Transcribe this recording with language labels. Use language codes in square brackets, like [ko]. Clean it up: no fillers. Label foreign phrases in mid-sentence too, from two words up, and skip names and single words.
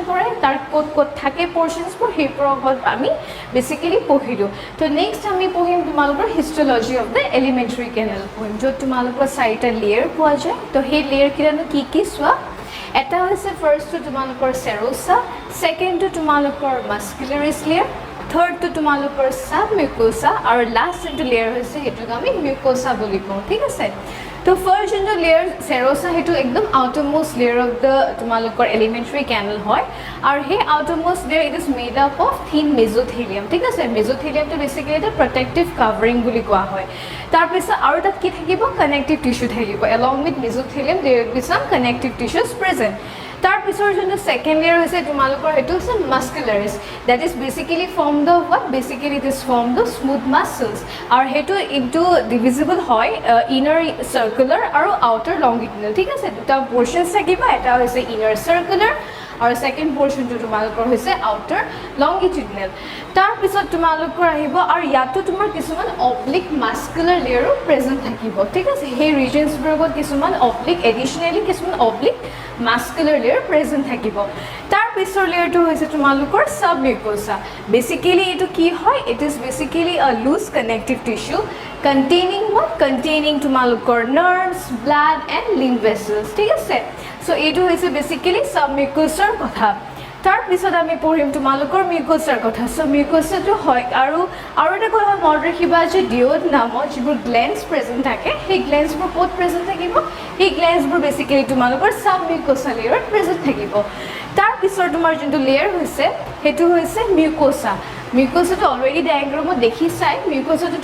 [as] কৰে তাৰ ক'ত ক'ত থাকে পৰ্চনছবোৰ সেইবোৰৰ ওপৰত আমি বেচিকেলি পঢ়িলোঁ তো নেক্সট আমি পঢ়িম তোমালোকৰ [en] histology of the alimentary canal [as] পঢ়িম য'ত তোমালোকৰ চাৰিটা লেয়াৰ পোৱা যায় তো সেই লেয়াৰকেইটানো কি কি চোৱা এটা হৈছে ফাৰ্ষ্টটো তোমালোকৰ সেৰোসা সেকেণ্ডটো তোমালোকৰ [en] muscularis layer [as] থাৰ্ডটো তোমালোকৰ সাবমিউকোসা আৰু লাষ্ট যোনটো লেয়াৰ হৈছে সেইটোক আমি মিউকোসা বুলি কওঁ ঠিক আছে তো ফাৰ্ষ্ট যোনটো লেয়াৰ সেৰোসা সেইটো একদম [en] outermost layer of the [as] তোমালোকৰ [en] alimentary canal [as] হয় আৰু সেই [en] outermost layer it is made up of thin mesothelium [as] ঠিক আছে মেজোথেলিয়ামটো বেছিকেলি এটা [en] protective covering [as] বুলি কোৱা হয় তাৰপিছত আৰু তাত কি থাকিব [en] connective tissue [as] থাকিব [en] along with mesothelium there will be some connective tissues present [as] তাৰপিছৰ যোনটো [en] second layer [as] হৈছে তোমালোকৰ সেইটো হৈছে [en] muscularis that is basically form the what basically it is form the smooth muscles [as] আৰু সেইটো [en] into divisible [as] হয় [en] inner circular [as] আৰু [en] outer longitudinal [as] ঠিক আছে দুটা পৰ্চনছ থাকিব এটা হৈছে [en] inner circular [as] আৰু [en] second portion [as] তোমালোকৰ হৈছে [en] outer longitudinal [as] তাৰপিছত তোমালোকৰ আহিব আৰু ইয়াতো তোমাৰ কিছুমান [en] oblique muscular layer present [as] থাকিব ঠিক আছে সেই ৰিজনছবোৰত কিছুমান [en] oblique additionally [as] কিছুমান [en] oblique muscular layer present [as] থাকিব তাৰপিছৰ লেয়াৰটো হৈছে তোমালোকৰ সাবমিউকোসা বেচিকেলি এইটো কি হয় [en] it is basically a loose connective tissue containing what containing [as] তোমালোকৰ [en] nerves blood and lymph vessels [as] ঠিক আছে সো এইটো হৈছে বেচিকেলি সাবমিউকোসাৰ কথা তাৰ পিছত আমি পঢ়িম তোমালোকৰ মিউকোছাৰ কথা সো মিউকোছাটো হয় আৰু এটা কথা মনত ৰাখিবা যে ডিঅড নামৰ যিবোৰ গ্লেন্ডছ প্ৰেজেন্ট থাকে সেই গ্লেন্ডছবোৰ ক'ত প্ৰেজেন্ট থাকিব এই গ্লেন্ডছবোৰ বেসিক্যালি তোমালোকৰ [en] sub mucosa layer [as] প্ৰেজেন্ট থাকিব তাৰ পিছত তোমাৰ যোনটো লেয়াৰ হৈছে হেতু হৈছে মিউকোছা মিউকোছাটো [en] already diagram [as] দেখিছাই মিউকোছাটো